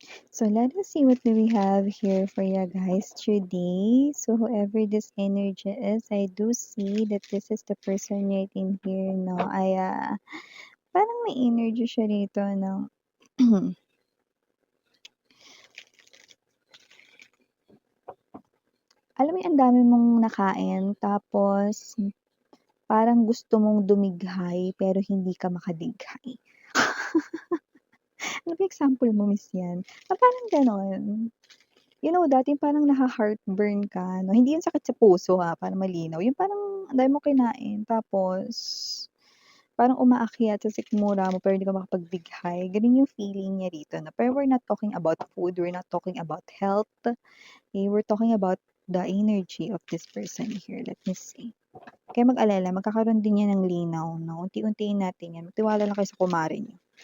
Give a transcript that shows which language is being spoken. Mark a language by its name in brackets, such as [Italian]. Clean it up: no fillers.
[English] So let us see what do we have here for you guys today. So whoever this energy is, I do see that this is the person right in here, no? [Filipino] Parang may energy siya rito, no? Alam mo, ang dami mong nakain, tapos parang gusto mong dumighay, pero hindi ka makadighay. Ano ba example mo, Miss Yan? Parang ganon. [English] You know that, [Filipino] yung parang naha-heartburn ka, no? Hindi yung sakit sa puso ha, para malinaw. Yung parang ang dami mo kinain, tapos parang umaakyat sa sikmura mo pero hindi ka makapagbighay. Ganun yung feeling niya rito. [English] Na, pero we're not talking about food, we're not talking about health. Okay? We're talking about the energy of this person here. Let me see. [Filipino] Kaya mag-alala, magkakaroon din yan ng linaw. No? Unti-untiin natin yan. Magtiwala lang kayo sa kumare niyo.